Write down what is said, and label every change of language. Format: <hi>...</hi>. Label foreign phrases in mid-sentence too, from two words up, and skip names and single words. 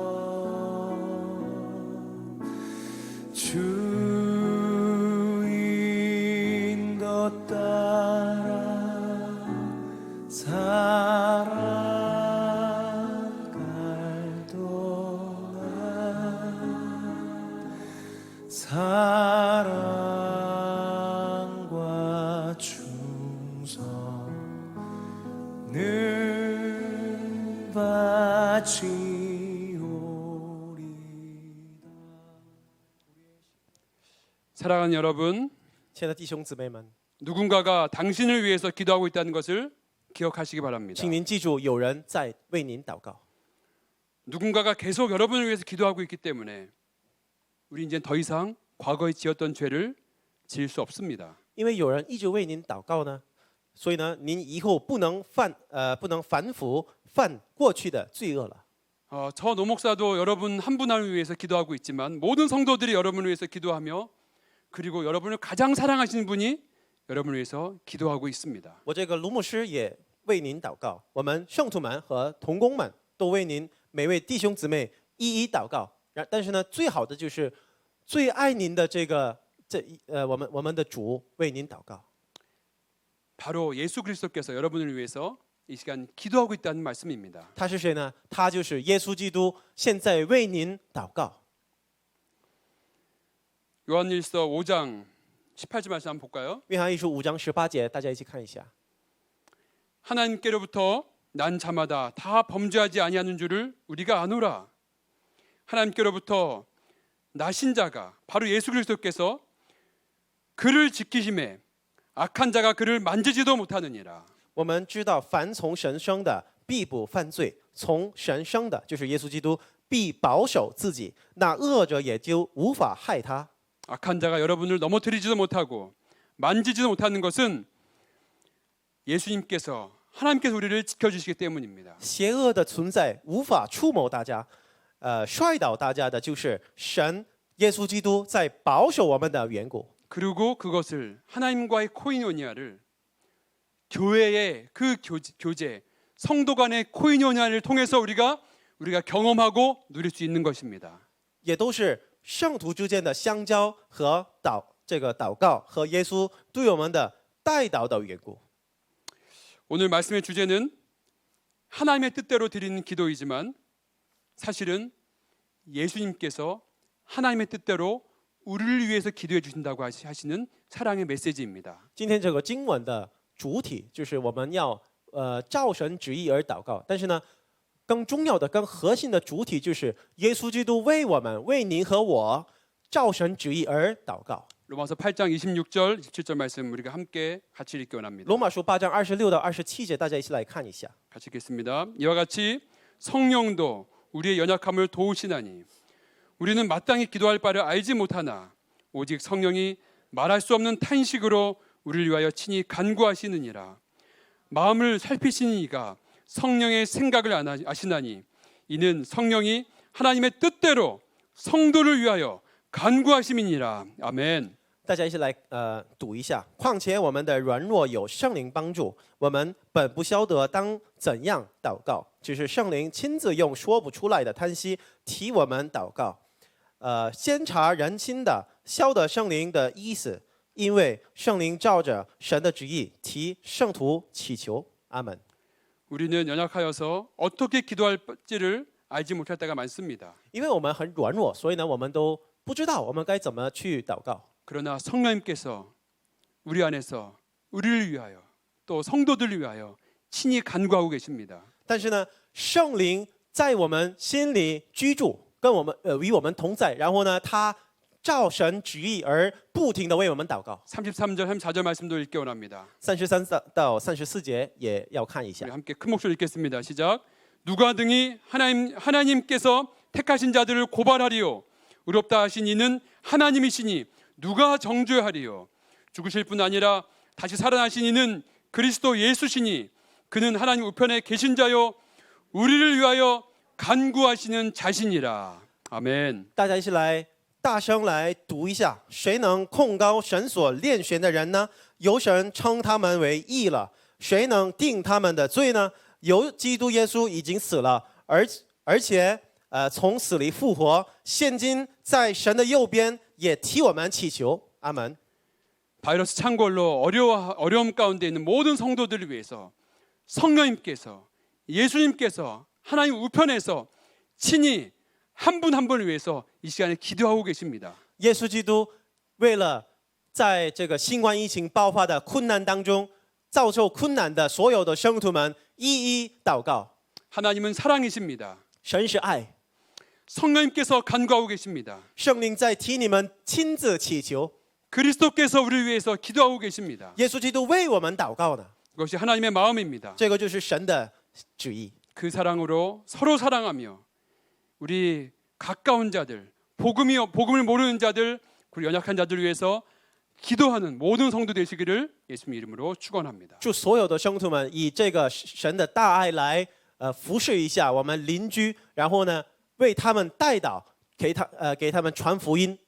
<ko>주인도 따라 살아갈 동안 사랑과 충성을 바치오리다. 사랑하는 여러분,</ko> <zh>亲爱的弟兄姊妹们，</zh> <ko>누군가가 당신을 위해서 기도하고 있다는 것을 기억하시기 바랍니다.</ko> <zh>请您记住，有人在为您祷告。</zh> <ko>누군가가 계속 여러분을 위해서 기도하고 있기 때문에 우리 이제 더 이상 과거에 지었던 죄를 지을 수 없습니다.</ko> <zh>因为有人一直为您祷告呢，所以呢，您以后不能反复犯过去的罪恶了。</zh> <ko>저 노목사도 여러분 한 분 한 분 위해서 기도하고 있지만 모든 성도들이 여러분을 위해서 기도하며 그리고 여러분을 가장 사랑하시는 분이 여러분을 위해서 기도하고 있습니다.</ko> <zh>我这个卢牧师也为您祷告，我们圣徒们和同工们都为您每位弟兄姊妹一一祷告。但是呢，最好的就是最爱您的我们的主为您祷告。</zh> <ko>바로 예수 그리스도께서 여러분을 위해서 이 시간 기도하고 있다는 말씀입니다.</ko> <zh>他是谁呢？他就是耶稣基督，现在为您祷告。</zh> <ko>요한일서 5장 18절 말씀 한번 볼까요?</ko> <zh>约翰一书5章18节，大家一起看一下。</zh> <ko>하나님께로부터 난 자마다 다 범죄하지 아니하는 줄을 우리가 아노라. 하나님께로부터 나신 자가 바로 예수 그리스도께서 그를 지키심에 악한 자가 그를 만지지도 못하느니라.</ko> <zh>我们知道，凡从神生的，必不犯罪；从神生的，就是耶稣基督，必保守自己。那恶者也就无法害他。</zh> <ko>악한 자가 여러분을 넘어뜨리지도 못하고 만지지도 못하는 것은 예수님께서 하나님께서 우리를 지켜주시기 때문입니다.</ko> <zh>邪恶的存在无法触摸大家，摔倒大家的就是神耶稣基督在保守我们的缘故。</zh> <ko>그리고 그것을 하나님과의 코이노니아를 교회의 그 교제, 성도 간의 코이노니아를 통해서 우리가 경험하고 누릴 수 있는 것입니다.</ko> <zh>也都是圣徒之间的相交和祷告和耶稣对我们的带导的缘故。</zh> <ko>오늘 말씀의 주제는 하나님의 뜻대로 드리는 기도이지만 사실은 예수님께서 하나님의 뜻대로 우리를 위해서 기도해 주신다고 하시는 사랑의 메시지입니다.</ko> <zh>今天这个经文的主体就是我们要照神旨意而祷告，但是呢，更重要的、更核心的主体就是耶稣基督为我们、为您和我照神旨意而祷告。</zh> <ko>로마서 8장 26절, 27절 말씀 우리가 함께 같이 읽기 원합니다.</ko> <zh>罗马书8章26到27节，大家一起来看一下。</zh> <ko>같이 읽겠습니다. 이와 같이 성령도 우리의 연약함을 도우시나니 우리는 마땅히 기도할 바를 알지 못하나 오직 성령이 말할 수 없는 탄식으로 우리를 위하여 친히 간구하시느니라. 마음을 살피시는 이가 성령의 생각을 아시나니 이는 성령이 하나님의 뜻대로 성도를 위하여 간구하심이니라. 아멘.</ko> <zh>大家一起来读一下。况且我们的软弱有圣灵帮助，我们本不晓得当怎样祷告，只是圣灵亲自用说不出来的叹息替我们祷告。先察人心的，晓得圣灵的意思，因为圣灵照着神的旨意替圣徒祈求。阿门。</zh> <ko>우리는 연약하여서 어떻게 기도할지를 알지 못할 때가 많습니다.</ko> <zh>因为我们很软弱，所以呢，我们都不知道我们该怎么去祷告。</zh> <ko>그러나 성령님께서 우리 안에서 우리를 위하여 또 성도들을 위하여 친히 간구하고 계십니다.</ko> <zh>但是呢，圣灵在我们心里居住，跟我们与我们同在。然后呢，他照神旨意而不停地为我们祷告。</zh> <ko>33절, 34절 말씀도 읽기 원합니다.</ko> <zh>33 到34节也要看一下</zh> <ko>우리 。 함께 큰 목소리 읽겠습니다. 시작. 누가 등이 하나님께서 택하신 자들을 고발하리요. 의롭다 하신 이는 하나님이시니 누가 정죄하리요. 죽으실 뿐 아니라 다시 살아나신 이는 그리스도 예수시니 그는 하나님 우편에 계신 자요 우리를 위하여 간구하시는 자신이라. 아멘.</ko> <zh>大家一起来大声来读一下：谁能控告神所拣选的人呢？由神称他们为义了。谁能定他们的罪呢？由基督耶稣已经死了，而且从死里复活，现今在神的右边，也替我们祈求。阿门。</zh> <ko>바이러스 창궐로 어려움 가운데 있는 모든 성도들을 위해서 성령님께서 예수님께서 하나님 우편에서 친히 한 분 한 분을 위해서 이 시간에 기도하고 계십니다.</ko> <zh>耶稣基督为了在这个新冠疫情爆发的困难当中，遭受困难的所有的圣徒们一一祷告。</zh> <ko>하나님은 사랑이십니다.</ko> <zh>神是爱，</zh> <ko>성령님께서 간구하고 계십니다.</ko> <zh>圣灵在替你们亲自祈求。</zh> <ko>그리스도께서 우리를 위해서 기도하고 계십니다.</ko> <zh>耶稣基督为我们祷告呢，</zh> <ko>그것이 하나님의 마음입니다.</ko> <zh>这个就是神的旨意。</zh> <ko>그 사랑으로 서로 사랑하며 우리 가까운 자들, 복음을 모르는 자들, 그리고 연약한 자들을 위해서 기도하는 모든 성도 되시기를 예수님 이름으로 축원합니다.</ko> <zh>祝所有的圣徒们以这个神的大爱来服侍一下我们邻居，然后呢为他们代祷，给他们传福音。</zh>